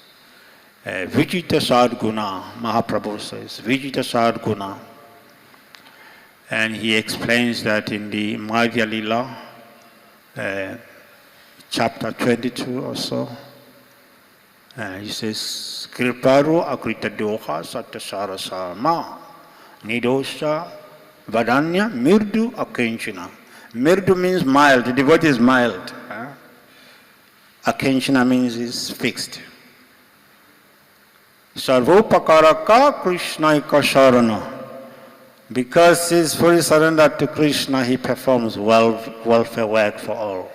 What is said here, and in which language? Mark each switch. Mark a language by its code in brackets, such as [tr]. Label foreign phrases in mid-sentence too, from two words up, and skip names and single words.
[sa] Vijita Sadguna, [en] Mahaprabhu says, [sa] Vijita Sadguna. [en] And he explains that in the Madhya Lila, chapter 22 or so. He says, [sa] Kriparu akrita doha satasara sama nidosha vadanya mirdu akenchina. [en] Mirdu means mild. The devotee is mild. Akenchina means is fixed. [sa] Sarvopakaraka Krishnaika Sharana. [en] Because he is fully surrendered to Krishna, he performs welfare work for all.